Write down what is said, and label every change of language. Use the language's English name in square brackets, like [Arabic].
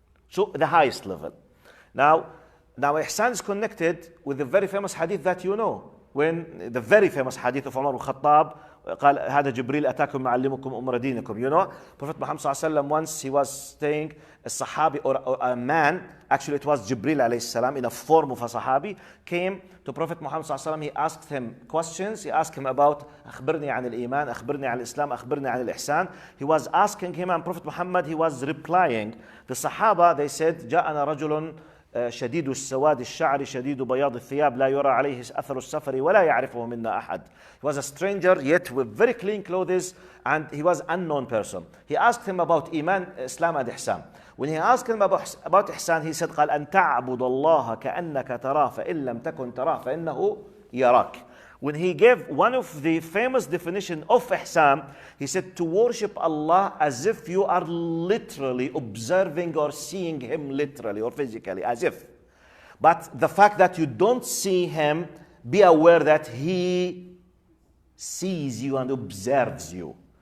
[English] So the highest level. Now ihsan is connected with the very famous hadith that you know, when the very famous hadith of Umar al-Khattab [Arabic] قال هذا جبريل أتاكم معلمكم أمور دينكم. [English] You know, Prophet Muhammad [Arabic] صلى الله عليه وسلم, [English] once he was staying, a sahabi or a man, actually it was Jibril alayhi salam in a form of a sahabi, came to Prophet Muhammad صلى الله عليه وسلم. He asked him questions. He asked him about [Arabic] أخبرني عن الإيمان, أخبرني عن الإسلام, أخبرني عن الإحسان. [English] He was asking him, and Prophet Muhammad, he was replying. The Sahaba, they said [Arabic] جاءنا رجل شديد السواد الشعر شديد بياض الثياب لا يرى عليه أثر السفر ولا يعرفه منا أحد. [English] He was a stranger yet with very clean clothes, and he was an unknown person. He asked him about Iman, Islam and Ihsan. When he asked him about Ihsan, he said [Arabic] قال أن تعبد الله كأنك تراه فإن لم تكن تراه فإنه يراك. [English] When he gave one of the famous definition of Ihsan, he said to worship Allah as if you are literally observing or seeing Him literally or physically, as if. But the fact that you don't see Him, be aware that He sees you and observes you.